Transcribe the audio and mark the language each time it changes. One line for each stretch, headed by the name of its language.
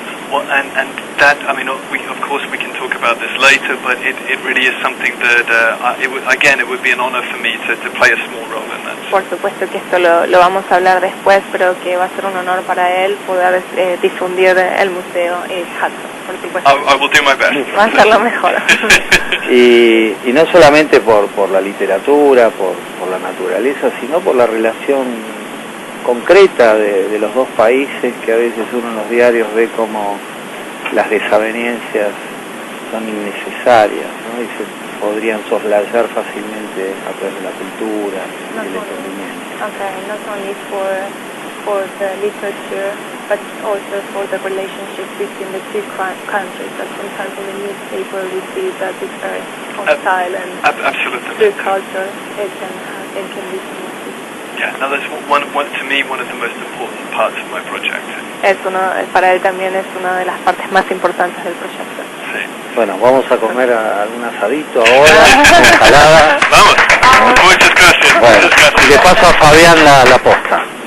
English: Well, and that, I mean, of course we can talk about this later, but it really is something that, it would be an honor for me to play a small role in that.
Spanish: Por supuesto que esto lo vamos a hablar después, pero que va a ser un honor para él poder difundir el museo Hudson, por supuesto.
English: I will do my best.
Spanish: Va a ser lo mejor. y no solamente por la literatura, por la naturaleza, sino por la relación concreta de los dos países, que a veces uno en los diarios ve como las desavenencias son innecesarias, ¿no? Y se podrían soslayar fácilmente a través de la cultura y el entendimiento.
English: Okay, not only for the literature, but also for the relationship between the two countries. That sometimes in the newspaper we see that it's very hostile, and absolutely. through culture it can be connected. Yeah, no, that's to me one of the most important parts of my project.
Spanish: Para él también es una de las partes más importantes del proyecto. Sí. Bueno, vamos a comer algún asadito ahora, ensalada. Vamos. Muchas gracias. Bueno, muchas gracias. y le paso a Fabián la posta.